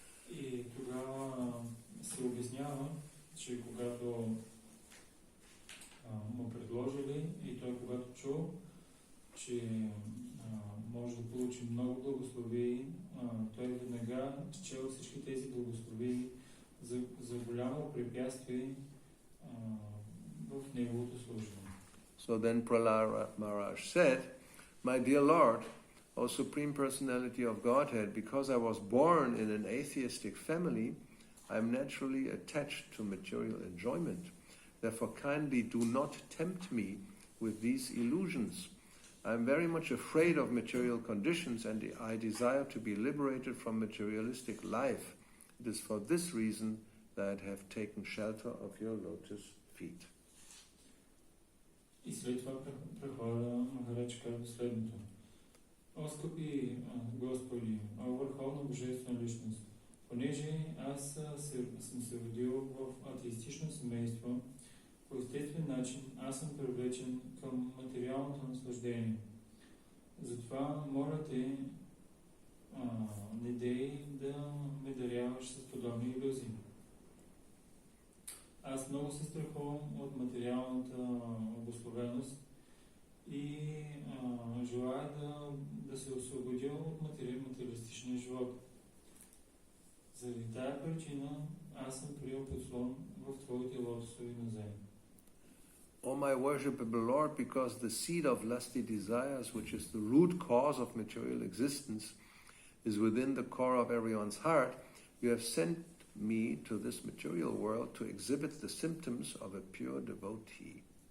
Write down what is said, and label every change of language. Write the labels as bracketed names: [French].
[Bulgarian] И тогава се обяснява, че когато му предложили и той когато чул, че може да получи много благословии, той веднага чел всички тези благословии за голямо препятствие в неговото служение. [English] So then Prahlad Maharaj said, My dear Lord, O Supreme Personality of Godhead, because I was born in an atheistic family, I am naturally attached to material enjoyment. Therefore kindly do not tempt me with these illusions. I am very much afraid of material conditions and I desire to be liberated from materialistic life. It is for this reason that I have taken shelter of your lotus feet. [Bulgarian] И след това Прахлада Махарадж казва следното. О, скъпи Господи, о върховна божествена личност, понеже аз съм се родил в атеистично семейство, по естествен начин аз съм привлечен към материалното наслаждение. Затова моля те, не дей да ме даряваш с подобни илюзии. Аз много се страхувам от материалната обусловеност и желая да се освободя от материалистичния живот. Заради тая причина аз съм приел подслон в Твоите лотосови нозе. [English] O my worshipable Lord, because the seed of lusty desires, which is the root cause of material existence, is within the core of everyone's heart, you have sent me to this material world to exhibit the symptoms of a pure devotee.